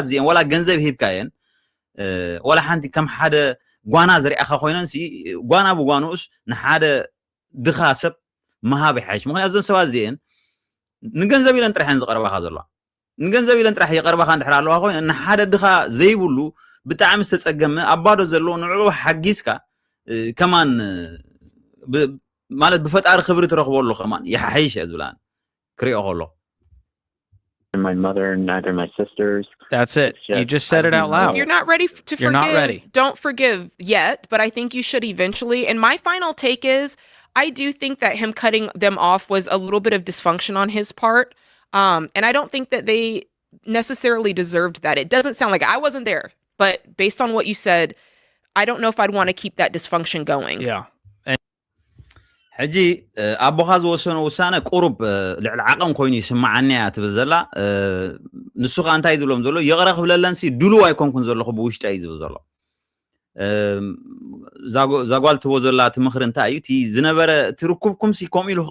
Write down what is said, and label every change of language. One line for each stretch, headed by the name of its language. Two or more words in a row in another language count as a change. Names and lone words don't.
Tigrinya: እዚአን ወላ ገንዘብ ሂብካየን ወላ ሓንቲ ከም ሓደ ጓና ዝሪኣኻ ኮይነንሲ ጓና ብጓኑኡስ ንሓደ ድኻ ሰብ መሃብ ይሓይሽ ምክንያቱ ዘን ሰባት እዚአን ንገንዘብ ኢለን ጥራሕን ዝቐርባኻ ዘለዋ ንገንዘብ ኢለን ጥራሕ ይቐርባኻ እንድሕር ኣለዋ ኮይነ ንሓደ ድኻ ዘይብሉ ብጣዕሚ ዝተፀገመ ኣባዶ ዘለዎ ንዕኡ ሓጊዝካ ከማን ማለት ብፈጣሪ ክብሪ ትረኽበሉ ከማን ይሓይሽ እየ ዝብላን ክሪኦ ከሎ
English: my mother, neither my sisters. That's it. You just said it out loud. If you're not ready to forgive, not ready. Don't forgive yet, but I think you should eventually. And my final take is, I do think that him cutting them off was a little bit of dysfunction on his part. And I don't think that they necessarily deserved that. It doesn't sound like I wasn't there, but based on what you said, I don't know if I'd want to keep that dysfunction going. Yeah.
Tigrinya: ሕጂ ኣቦኻ ዝወሰኖ ውሳነ ቁሩብ ልዕሊ ዓቐም ኮይኑ ይስማዓኒ እያ ትብል ዘላ ንሱ ከዓ እንታይ ዝብሎም ዘሎ ይቕረ ክብለለንሲ ድሉው ኣይኮንኩን ዘለኹ ብውሽጢ እዩ ዝብል ዘሎ ዛጓል ትቦ ዘላ እቲ ምኽሪ እንታይ እዩ እቲ ዝነበረ እቲ ርኩብኩምሲ ከምኡ ኢሉ